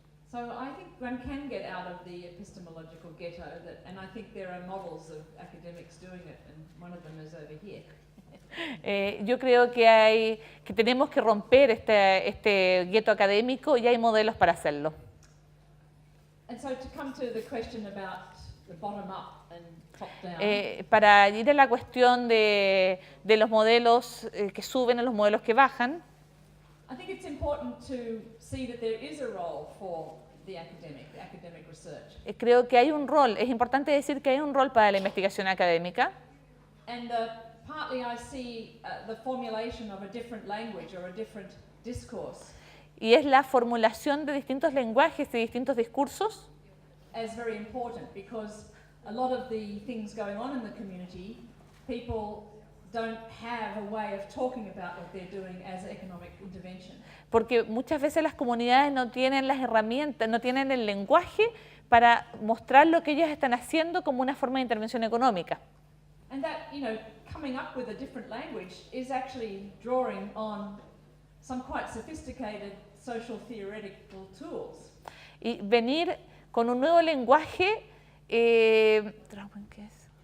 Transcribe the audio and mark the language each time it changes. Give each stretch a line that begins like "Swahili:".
English: So I think one can get out of the epistemological ghetto, and I think there are models of academics doing it, and one of them is over here.
Spanish: Yo creo que tenemos que romper este gueto académico y hay modelos para hacerlo.
English: And so to come to the question about the bottom up and top down.
Spanish: Para ir a la cuestión de los modelos que suben a los modelos que bajan.
English: I think it's important to see that there is a role for the academic research.
Spanish: Creo que hay un rol, es importante decir que hay un rol para la investigación académica.
English: And partly I see the formulation of a different language or a different discourse.
Spanish: Y es la formulación de distintos lenguajes y distintos discursos.
English: As very important because a lot of the things going on in the community, people don't have a way of talking about what they're doing as economic intervention.
Spanish: Porque muchas veces las comunidades no tienen las herramientas, no tienen el lenguaje para mostrar lo que ellas están haciendo como una forma de intervención económica.
English: And that, coming up with a different language is actually drawing on some quite sophisticated social theoretical tools.
Spanish: Y venir con un nuevo lenguaje, Darwin, ¿qué es?